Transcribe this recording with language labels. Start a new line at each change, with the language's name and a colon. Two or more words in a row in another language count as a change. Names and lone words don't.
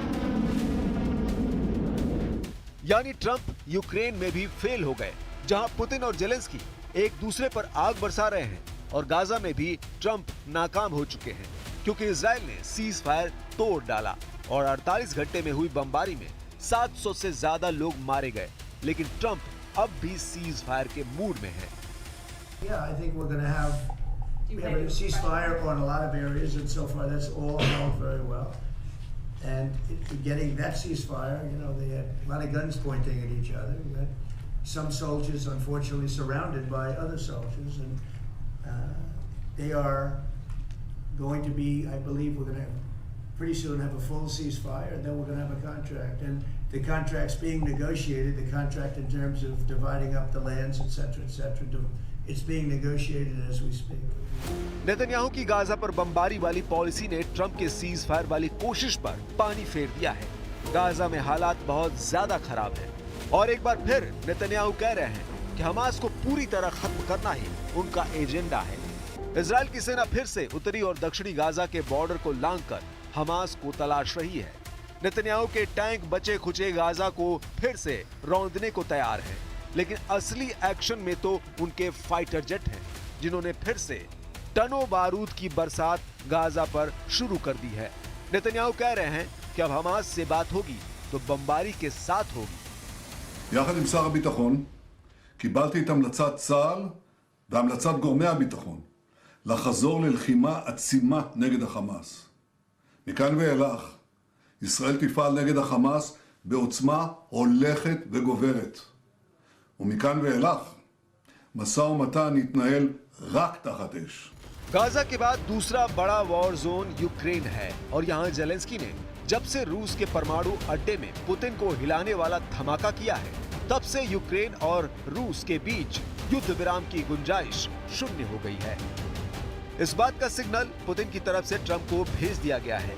Hindi: यानी ट्रंप यूक्रेन में भी फेल हो गए, जहां पुतिन और जेलेंस्की एक दूसरे पर आग बरसा रहे हैं, और गाजा में भी ट्रंप नाकाम हो चुके हैं क्योंकि इजराइल ने
English: cease fire
Hindi: तोड़ डाला और 48 घंटे में हुई बमबारी में 700 से ज्यादा लोग मारे गए, लेकिन ट्रंप अब भी
English: cease fire
Hindi: के मूड में है।
English: Yeah, I think we have a ceasefire on a lot of areas, and so far that's all going very well. And getting that ceasefire, they had a lot of guns pointing at each other. We had some soldiers, unfortunately, surrounded by other soldiers, and they are going to be, I believe, we're going to pretty soon have a full ceasefire, and then we're going to have a contract. And the contract's being negotiated, the contract in terms of dividing up the lands, etc., etc. It's being negotiated as we speak.
Hindi: नेतन्याहू की गाजा पर बमबारी वाली पॉलिसी ने ट्रंप के
English: cease fire
Hindi: वाली कोशिश पर पानी फेर दिया है। गाजा में हालात बहुत ज्यादा खराब हैं और एक बार फिर नेतन्याहू कह रहे हैं कि हमास को पूरी तरह खत्म करना ही उनका एजेंडा है। इजराइल की सेना फिर से उत्तरी और दक्षिणी गाजा के बॉर्डर को लांघकर हमास को तलाश रही है। नेतन्याहू के टैंक बचे खुचे गाजा को फिर से रौंदने को तैयार हैं, लेकिन असली एक्शन में तो उनके
English: fighter jet
Hindi: हैं, जिन्होंने फिर से टनों बारूद की बरसात गाजा पर शुरू कर दी है। नेतन्याहू कह रहे हैं कि अब हमास से बात होगी तो बमबारी के साथ होगी।
Hebrew: יחד עם שר הביטחון קיבלתי את המלצת צה"ל והמלצת גורמי הביטחון לחזור ללחימה עצימה נגד החמאס. מכאן ואילך ישראל תפעל נגד החמאס בעוצמה הולכת וגוברת. ומכאן ואילך משא ומתן יתנהל רק תחת אש.
Hindi: गाजा के बाद दूसरा बड़ा
English: war zone
Hindi: यूक्रेन है और यहाँ जेलेंस्की ने जब से रूस के परमाणु अड्डे में पुतिन को हिलाने वाला धमाका किया है, तब से यूक्रेन और रूस के बीच युद्ध विराम की गुंजाइश शून्य हो गई है। इस बात का सिग्नल पुतिन की तरफ से ट्रंप को भेज दिया गया है।